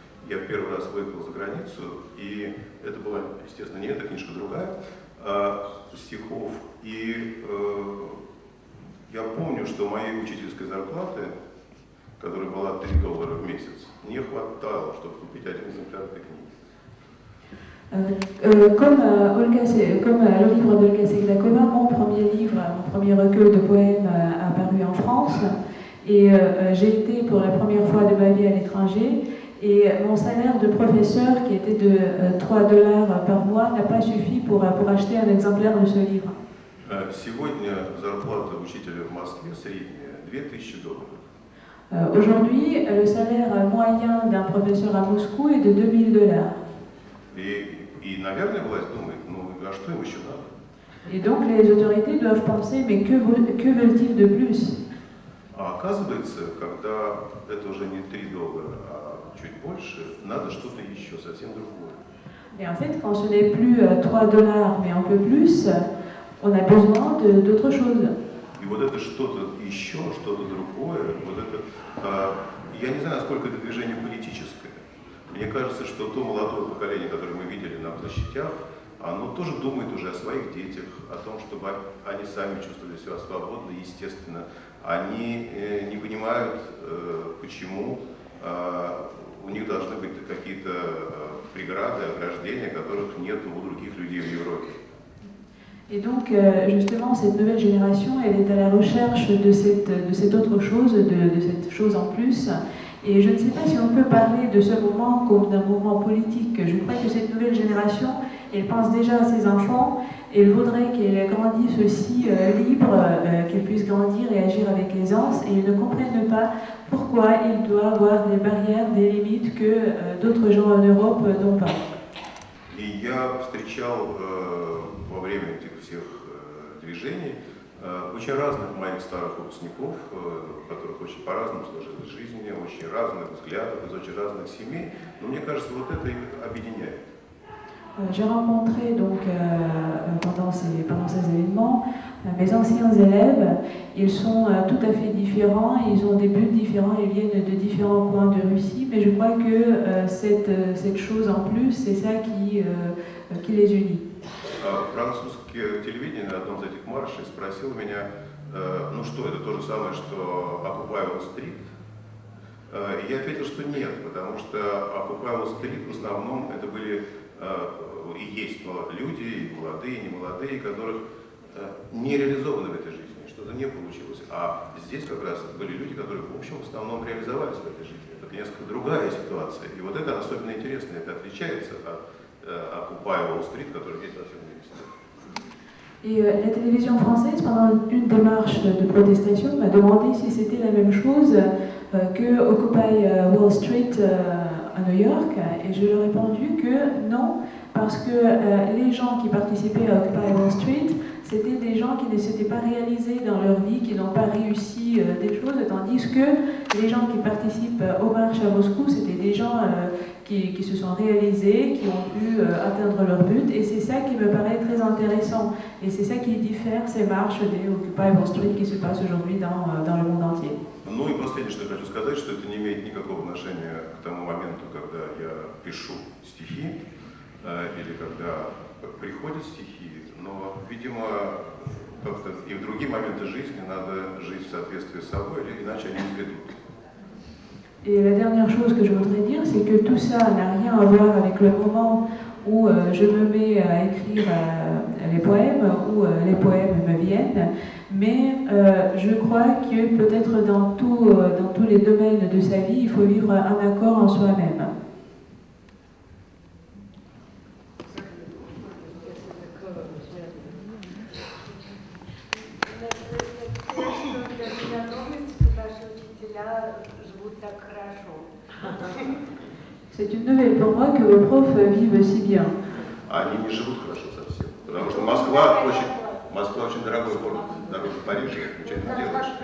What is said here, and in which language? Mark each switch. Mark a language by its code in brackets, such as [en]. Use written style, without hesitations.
[ru] Я в первый раз выехал за границу, и это была, естественно, не эта книжка, другая, стихов. И я помню, что моей учительской зарплаты, которая была $3 в месяц, не хватало, чтобы купить один экземпляр этой книги. [fr] Comme le livre d'Olga Seglakova, mon premier recueil de poèmes a paru en France, et j'ai été pour la première fois de ma vie à l'étranger, et mon salaire de professeur, qui était de $3 par mois, n'a pas suffi pour acheter un exemplaire de ce livre. [ru] Сегодня зарплата учителя в Москве средняя $2000. [fr] Aujourd'hui, le salaire moyen d'un professeur à Moscou est de $2000. [ru] И, наверное, власть думает, ну а что им еще надо? [fr] Et donc les autorités doivent penser, mais que veulent-ils de plus? [ru] А оказывается, когда это уже не $3, а чуть больше, надо что-то еще, совсем другое. [fr] Et en fait, quand ce n'est plus $3, mais un peu plus, on a besoin d'autre chose. [ru] И вот это что-то еще, что-то другое, вот это, я не знаю, насколько это движение политическое. Мне кажется, что то молодое поколение, которое мы видели на площадях, оно тоже думает уже о своих детях, о том, чтобы они сами чувствовали себя свободно, естественно. Они не понимают, почему у них должны быть какие-то преграды, ограждения, которых нет у других людей в Европе. [fr] Et donc, justement, cette nouvelle génération, elle est à la recherche de cette autre chose, de cette chose en plus. Et je ne sais pas si on peut parler de ce mouvement comme d'un mouvement politique. Je crois que cette nouvelle génération, elle pense déjà à ses enfants, et elle voudrait qu'elle grandisse aussi libre, qu'elle puisse grandir et agir avec aisance, et ils ne comprennent pas pourquoi il doit avoir des barrières, des limites que d'autres gens en Europe n'ont pas. [ru] И я встречал во время этих всех движений очень разных моих старых выпускников, у которых очень по-разному сложилась жизнь, очень разных взглядов, из очень разных семей, но мне кажется, вот это их объединяет. [fr] J'ai rencontré donc pendant ces événements mes anciens élèves. Ils sont tout à fait différents, ils ont des buts différents, ils viennent de différents coins de Russie, mais je crois que cette chose en plus, c'est ça qui les unit. [ru] Французское телевидение на одном из этих маршей спросило меня, ну что, это то же самое, что Occupy Wall Street? И я ответил, что нет, потому что Occupy Wall Street в основном это были и есть люди, и молодые, и немолодые, которых не реализованы в этой жизни, что-то не получилось. А здесь как раз были люди, которые, в общем, в основном реализовались в этой жизни. Это несколько другая ситуация. И вот это особенно интересно, это отличается от Occupy Wall Street, который есть во всем мире. [fr] Et la télévision française, pendant une démarche de protestation, m'a demandé si c'était la même chose que Occupy Wall Street à New York, et je leur ai répondu que non, parce que les gens qui participaient à Occupy Wall Street, c'était des gens qui ne s'étaient pas réalisés dans leur vie, qui n'ont pas réussi des choses, tandis que les gens qui participent aux marches à Moscou, c'était des gens qui se sont réalisés, qui ont pu atteindre leur but. Et c'est ça qui me paraît très intéressant. Et c'est ça qui diffère ces marches des Occupy Wall Street qui se passent aujourd'hui dans le monde entier. [ru] Ну и последнее, что я хочу сказать, что это не имеет никакого отношения к тому моменту, когда я пишу стихи, или когда приходят стихи, но, видимо, как-то и в другие моменты жизни надо жить в соответствии с собой, иначе они не придут. [fr] Et la dernière chose que je voudrais dire, c'est que tout ça n'a rien à voir avec le moment où je me mets à écrire les poèmes, où les poèmes me viennent, mais je crois que peut-être dans tous les domaines de sa vie, il faut vivre un accord en soi-même. C'est une nouvelle pour moi que vos profs vivent si bien. [ru] Они не живут хорошо совсем, потому что Москва очень дорогой город, дороже Парижа, ничего не делаешь.